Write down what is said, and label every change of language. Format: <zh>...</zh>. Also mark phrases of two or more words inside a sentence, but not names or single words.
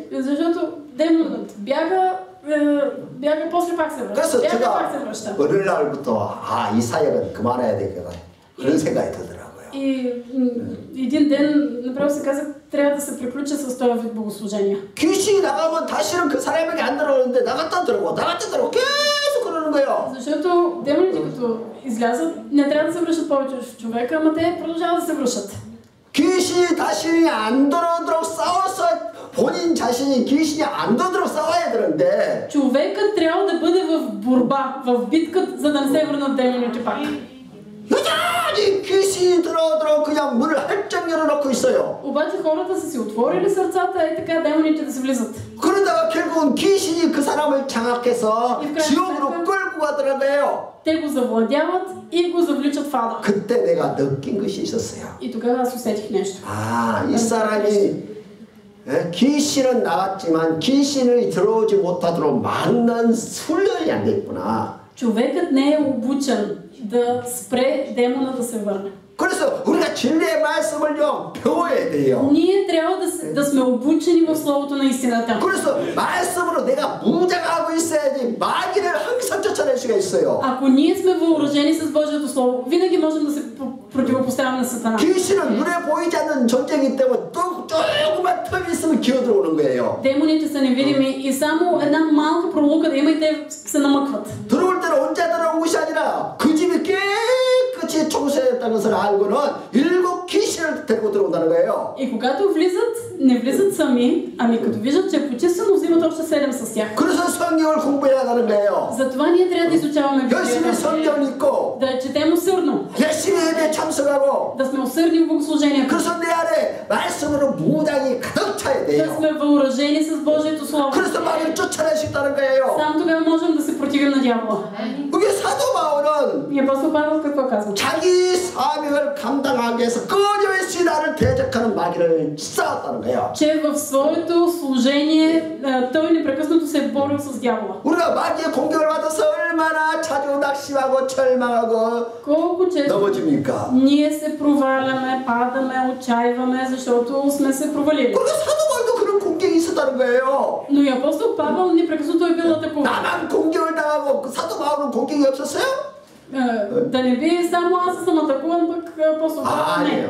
<bg>Защото демонът бяга, после пак се връща.</bg> <ko>그래서</ko> <bg>Бяга, пак се</bg> <ko>제가</ko> <bg>връща.</bg> <ko>어느 날부터 이 사역은 그만해야 되겠다 그런 생각이 들더라고요.</ko> <bg>И един ден направо се казах, трябва да се приключа с този вид богослужения.</bg> <ko>귀신이 나가면 다시는 그 사람에게 안 들어오는데 나갔다 들어오고 계속 그러는 거예요.</ko> <bg>Защото демоните като излязат, не трябва да се връщат повече в човека, ама те продължават да се връщат.</bg> <ko>귀신이 다시 안 들어오도록 싸워서 본인 자신이 귀신이 안 도도록 싸워야 되는데</ko> <bg>Човекът трябва да бъде в борба, в битка, за да не се върнат демоните пак.</bg> <ko>여전히 귀신이 들어오도록 그냥 문을 활짝 열어놓고 있어요.</ko> <bg>Обаче хората са си отворили сърцата и така демоните да се влизат.</bg> <ko>그러다가 결국은 귀신이 그 사람을 장악해서 지옥으로 끌고 가더라고요.</ko> <bg>Те го завладяват и го завличат в ада.</bg> <ko>그때 내가 느낀 것이 있었어요.</ko> <bg>И тогава аз усетих нещо.</bg> <ko>아, 이 사람이 귀신은 나왔지만 귀신이 들어오지 못하도록 막는 훈련이 안 됐구나.</ko> <bg>Човекът не е обучен да спре демона да се върне.</bg> <ko>그래서 우리가 진리의 말씀을요 배워야 돼요.</ko> <bg>Ние трябва да сме обучени в словото на истината.</bg> <ko>그래서 말씀으로 내가 무장하고 있어야지 마귀를 항상 쫓아낼 수가 있어요.</ko> <bg>Ако ние сме въоръжени с Божието слово, винаги можем да се противопоставим на Сатана.</bg> <ko>귀신은 눈에 보이지 않는 존재이기 때문에 또 조금만 틈이 있으면 기어들어오는 거예요.</ko> <bg>Демоните са невидими и само една малка пролука да има и те се намъкват.</bg> <ko>들어올 때는 혼자 들어온 것이 아니라 그 집이 깨끗이 청소했다는 것을 알고는 7 귀신을 데리고 들어온다는 거예요.</ko> <bg>И когато влизат, не влизат сами, ами като виждат, че е почистено, взимат още 7 с тях.</bg> <ko>그래서 성경을 공부해야 하는 거예요.</ko> <bg>Затова ние трябва да изучаваме</bg> <ko>열심히</ko> <bg>Библията,</bg> <ko>성경을 읽고</ko> <bg>да четем усърдно,</bg> <ko>열심히 예배 참석하고</ko> <bg>да сме усърдни в богослужението,</bg> <ko>그래서 내 안에 말씀으로 무장이 가득 차야</ko> <bg>да</bg> <ko>돼요.</ko> <bg>сме въоръжени с Божието слово.</bg> <ko>그래서 마귀를 쫓아낼 수 있다는 거예요.</ko> <bg>Само тогава можем да се противим на дявола.</bg> <ko>그게 사도 바울은</ko> <bg>И апостол Павел какво казва?</bg> <ko>자기 사명을 감당하기 위해서 끊임없이 나를 대적하는 마귀를 싸웠다는 거예요.</ko> <bg>Че в своето служение той непрекъснато се е борил с дявола.</bg> <ko>우리가 마귀의 공격을 받아서 얼마나 자주 낙심하고 절망하고</ko> <bg>Колко често</bg> <ko>넘어집니까?</ko> <bg>ние се проваляме, падаме, отчаиваме, защото сме се провалили.</bg> <ko>그리고 사도 바울도 그런 공격이 있었다는 거예요.</ko> <bg>Но и апостол Павел непрекъснато е бил атакуван.</bg> <ko>나만 공격을 당하고 그 사도 바울은 공격이 없었어요?</ko> <bg>Да не би само аз съм атакуван, пък апостол Павел не.</bg>